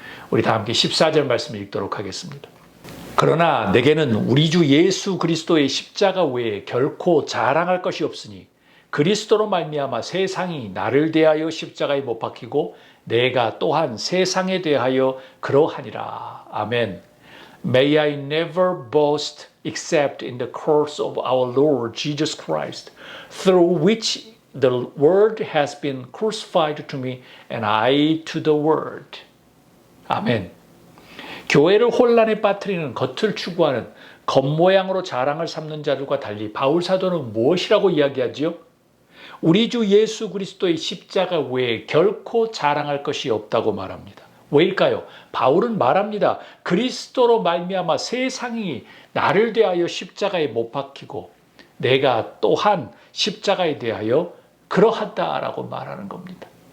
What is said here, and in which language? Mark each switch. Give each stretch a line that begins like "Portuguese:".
Korean: 우리 다 함께 14절 말씀을 읽도록 하겠습니다. 그러나 내게는 우리 주 예수 그리스도의 십자가 외에 결코 자랑할 것이 없으니 그리스도로 말미암아 세상이 나를 대하여 십자가에 못 박히고 내가 또한 세상에 대하여 그러하니라. 아멘.
English: May I never boast except in the cross of our Lord Jesus Christ, through which the world has been crucified to me and I to the world.
Korean: 아멘. 교회를 혼란에 빠뜨리는 겉을 추구하는 겉모양으로 자랑을 삼는 자들과 달리 바울 사도는 무엇이라고 이야기하지요? 우리 주 예수 그리스도의 십자가 외에 결코 자랑할 것이 없다고 말합니다. 왜일까요? 바울은 말합니다. 그리스도로 말미암아 세상이 나를 대하여 십자가에 못 박히고 내가 또한 십자가에 대하여 그러하다라고 말하는 겁니다.